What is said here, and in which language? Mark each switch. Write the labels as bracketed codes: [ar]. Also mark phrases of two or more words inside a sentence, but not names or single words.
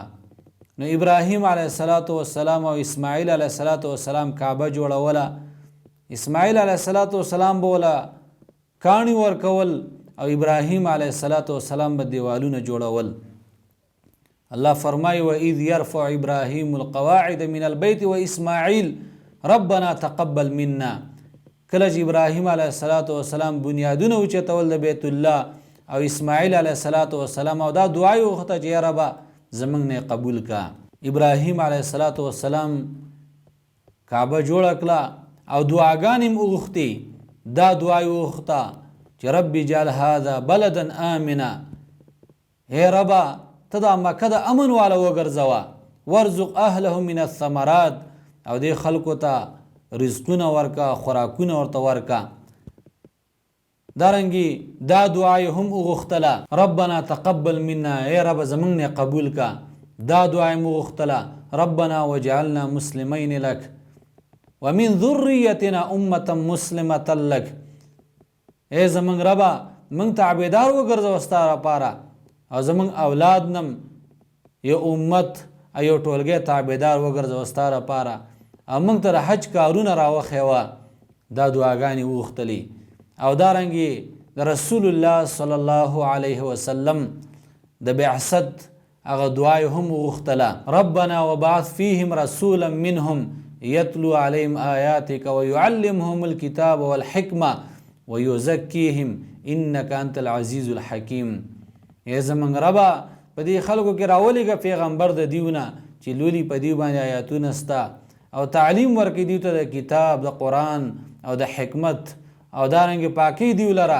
[ps] نو ابراهیم علیه السلام او اسماعیل علیه السلام کعبه جوړوله. اسماعیل علیه السلام به وله کاڼي ورکول او ابراهیم علیه السلام به دیوالونه جوړول. [ar] الله فرمایي وَإِذْ يَرْفَعُ إِبْرَاهِيمُ الْقَوَاعِدَ مِنَ الْبَيْتِ وَإِسْمَاعِيل رَبَّنَا تَقَبَّلْ مِنَّا. [ps] کله چې ابراهیم علیه السلام بنیادونه اوچتول د بیت الله او اسماعیل علیه السلام او دا دعا یې وغوښته چې یا ربه زموږ نه قبول کا. ابراهیم علیه السلام کعبه جوړه کړه او دعاګانې هم وغوښتې. دا دعا یې وغوښته چې [ar] رب اجعل هذا بلدا آمنا، [ps] ای ربه ته دا مکه د امن والا وګرځوه. [ar] ورزق اهله من الثمرات، [ps] او دې خلکو ته رزقونه ورکا، خوراکونه ورته ورکا. دارنګي دا دعا یې هم وغوښتله [ar] ربنا تقبل منا، [ps] ای رب زموږ نه قبول کا. دا دعا یې وغوښتله [ar] ربنا وجعلنا مسلمین لک ومن ذریتنا امة مسلمة لک، [ps] ای زموږ ربه موږ ته عبیدار وګرځوه ستا لپاره او زموږ اولاد نم یو امت یو ټولګی تابعدار وګرځوه ستا لپاره او موږ ته د حج کارونه راوښیوه. دا دعاګانې وغوښتلې. او دارنګې د رسول الله صلی الله علیه وسلم د بعثت هغه دعا یې هم وغوښتله [ar] ربنا وبعث فیهم رسولا منهم یتلو علیهم آیاتک ویعلمهم الکتاب والحکمه ویزکیهم انک انت العزیز الحکیم. [ps] ای زموږ ربه په دې خلکو کې راولېږه پیغمبر د دیونه چې لولي په دیو باندې آیاتونه ستا او تعلیم ورکړي دیو ته د کتاب د قرآن او د حکمت او دارنګې پاکي دیو لره.